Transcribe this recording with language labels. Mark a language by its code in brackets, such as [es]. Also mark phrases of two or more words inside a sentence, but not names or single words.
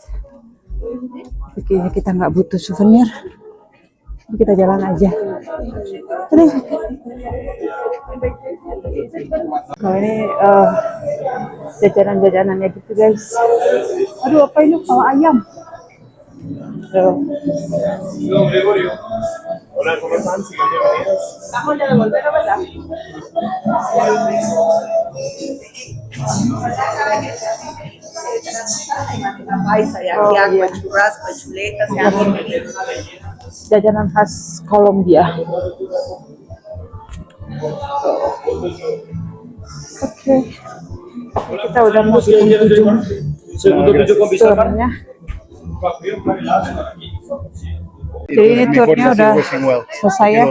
[id] Tapi kayaknya kita nggak butuh souvenir, kita jalan aja. Aduh. Kalau ini jajanan-jajanannya gitu guys. Aduh apa ini, kepala ayam. Tuh. [es] Hola, ¿cómo están? Sí, bienvenidos. Estamos ya de volver, ¿verdad? Paisa, ya Oh, aquí [id] iya. [es] churrasco, chuletas, ya [id] Jajanan khas Kolombia. Oke. Kita udah mau di penghujung turnya. Jadi ini turnya udah selesai ya.